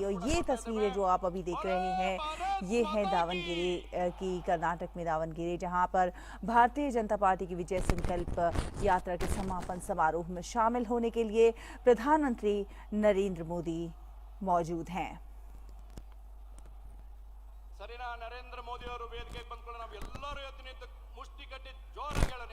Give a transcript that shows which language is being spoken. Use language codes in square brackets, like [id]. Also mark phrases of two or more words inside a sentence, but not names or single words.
[hi] और ये तस्वीरें जो आप अभी देख रहे हैं, ये है दावणगेरे की, कर्नाटक में दावणगेरे, जहां पर भारतीय जनता पार्टी की विजय संकल्प यात्रा के समापन समारोह में शामिल होने के लिए प्रधानमंत्री नरेंद्र मोदी मौजूद हैं. [kn] ಸರಿನಾ? ನರೇಂದ್ರ ಮೋದಿ ಅವರು ವೇದಿಕೆಗೆ ಬಂದ್ಕೊಳ್ಳೋ ನಾವು ಎಲ್ಲರೂ ಎದ್ದು ನಿಂತು ಮುಷ್ಟಿ ಕಟ್ಟಿ ಜೋರಾಗಿ ಹೇಳೋಣ.